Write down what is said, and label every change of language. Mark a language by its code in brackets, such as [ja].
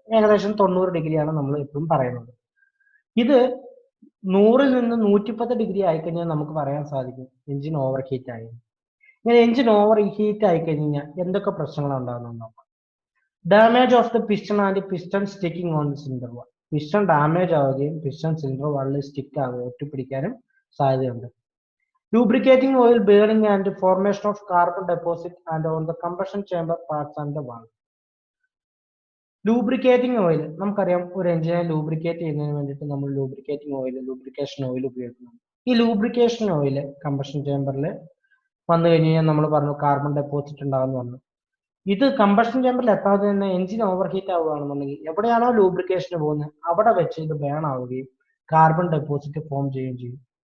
[ml] ഏകദേശം 90°ആണ് നമ്മൾ എപ്പോഴും പറയുന്നത്. ഇത് 100-ൽ നിന്ന് 110° ആയിക്കഴിഞ്ഞാൽ നമുക്ക് പറയാൻ സാധിക്കും എഞ്ചിൻ ഓവർ ഹീറ്റ് ആയി. ഇങ്ങനെ എഞ്ചിൻ ഓവർ ഹീറ്റ് ആയി കഴിഞ്ഞാൽ എന്തൊക്കെ പ്രശ്നങ്ങളാണ് ഉണ്ടാകുന്നത്? [en] Damage of the piston and piston sticking on cylinder wall. [ml] Piston damage ആവുകയും പിസ്റ്റൺ സിലിണ്ടർ വാളിൽ സ്റ്റിക്ക് ആവുകയും ഒട്ടിപ്പിടിക്കാനും സാധ്യതയുണ്ട്. [en] Lubricating oil burning and formation of carbon deposit and on the combustion chamber parts and the valve. [ml] Lubricating oil നമുക്കറിയാം, ഒരു എഞ്ചിനെ lubricate ചെയ്യുന്നതിന് വേണ്ടിയിട്ട് നമ്മൾ lubrication oil ഉപയോഗിക്കുന്നുണ്ട്. ഈ ലൂബ്രിക്കേഷൻ ഓയിൽ കമ്പഷൻ ചേമ്പറിൽ വന്നു കഴിഞ്ഞാൽ നമ്മൾ പറഞ്ഞു കാർബൺ ഡെപ്പോസിറ്റ് ഉണ്ടാകുമെന്ന് പറഞ്ഞു. ഇത് കമ്പഷൻ ചേമ്പറിൽ എത്താതെ തന്നെ എഞ്ചിൻ ഓവർ ഹീറ്റ് ആവുകയാണെന്നുണ്ടെങ്കിൽ എവിടെയാണോ ലൂബ്രിക്കേഷന് പോകുന്നത് അവിടെ വെച്ച് ഇത് ബേൺ ആവുകയും കാർബൺ ഡെപ്പോസിറ്റ് ഫോം ചെയ്യുകയും ചെയ്യും.